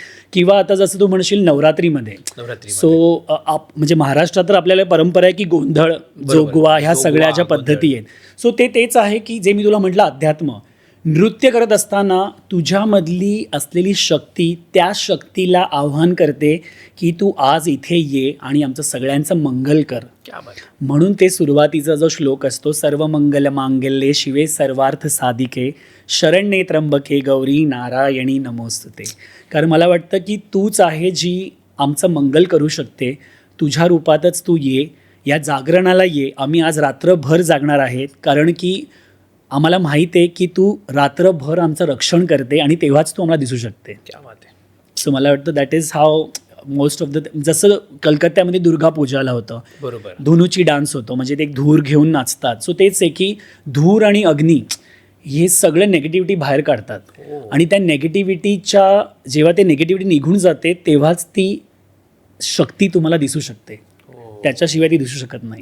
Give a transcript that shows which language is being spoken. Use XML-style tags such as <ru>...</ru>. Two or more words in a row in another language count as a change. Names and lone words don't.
<mr>किंवा आता जसं तू म्हणशील नवरात्रीमध्ये, सो म्हणजे महाराष्ट्रात तर आपल्याला परंपरा आहे की गोंधळ, जोगवा, ह्या सगळ्या ज्या पद्धती आहेत, सो तेच आहे की जे मी तुला म्हटलं अध्यात्म. नृत्य करत असताना तुझ्यामधली असलेली शक्ती त्या शक्तीला आव्हान करते की तू आज इथे ये आणि आमचं सगळ्यांचं मंगल कर. म्हणून ते सुरुवातीचा जो श्लोक असतो,</mr> <sa>सर्व मंगल मांगल्ये शिवे सर्वार्थ साधिके शरण्ये त्र्यंबके गौरी नारायणी नमोस्तुते.</sa> <mr>कारण मला वाटतं की तूच आहे जी आमचं मंगल करू शकते, तुझ्या रूपातच तू ये, या जागरणाला ये, आम्ही आज रात्रभर जागणार आहेत, कारण की आम्हाला माहीत आहे की तू रात्रभर आमचं रक्षण करते आणि तेव्हाच तू आम्हाला दिसू शकते.</mr> <hi>क्या बात आहे.</hi> <mr>सो मला वाटतं</mr> <en>that is how most of the,</en> <mr>जसं कलकत्त्यामध्ये दुर्गा पूजाला होतं, बरोबर. धुनूची डान्स होतो, म्हणजे ते एक धूर घेऊन नाचतात. सो तेच आहे की धूर आणि अग्नी हे सगळं नेगेटिव्हिटी बाहेर काढतात. आणि त्या नेगेटिव्हिटीच्या, जेव्हा ते नेगेटिव्हिटी निघून जाते तेव्हाच ती शक्ती तुम्हाला दिसू शकते, त्याच्याशिवाय ती दिसू शकत नाही.</mr>